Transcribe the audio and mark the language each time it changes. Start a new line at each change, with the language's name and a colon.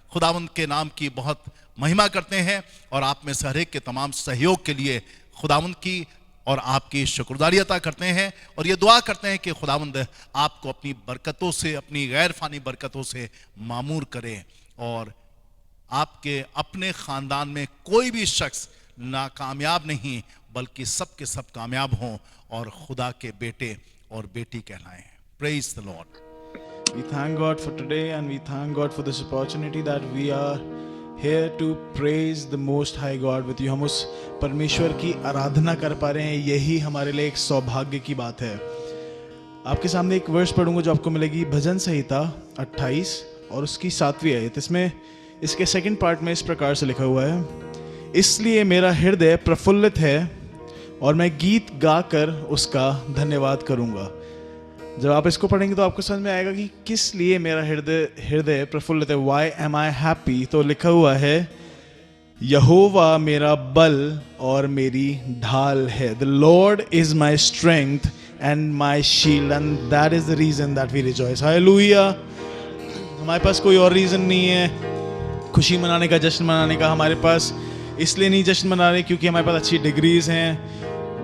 Hindi: खुदावंद के नाम की बहुत महिमा करते हैं और आप में से हर एक के तमाम सहयोग के लिए खुदावंद की और आपकी शुक्रगुजारी अता करते हैं, और ये दुआ करते हैं कि खुदावंद आपको अपनी बरकतों से, अपनी गैर फानी बरकतों से मामूर करे, और आपके अपने खानदान में कोई भी शख्स नाकामयाब नहीं बल्कि सब के सब कामयाब हों और खुदा के बेटे और बेटी कहलाएं।
English: Praise the Lord. We thank God for today, and we thank God for this opportunity that we are here to praise the Most High God with you.
Hindi: हम उस परमेश्वर की आराधना कर पा रहे हैं, यही हमारे लिए एक सौभाग्य की बात है। आपके सामने एक वर्ष पढ़ूंगा जो आपको मिलेगी भजन संहिता 28 और उसकी 7वीं आयत। इसमें इसके सेकंड पार्ट में इस प्रकार से लिखा हुआ है, इसलिए मेरा हृदय प्रफुल्लित है और मैं गीत गाकर उसका धन्यवाद करूंगा। जब आप इसको पढ़ेंगे तो आपको समझ में आएगा कि किस लिए मेरा हृदय प्रफुल्लित है।
English: Why am I happy?
Hindi: तो लिखा हुआ है, यहोवा मेरा बल और मेरी ढाल है।
English: The Lord is my strength and my shield, and that is the reason that we rejoice. Hallelujah!
Hindi: हमारे पास कोई और रीजन नहीं है खुशी मनाने का, जश्न मनाने का। हमारे पास इसलिए नहीं जश्न मना रहे क्योंकि हमारे पास अच्छी डिग्रीज हैं।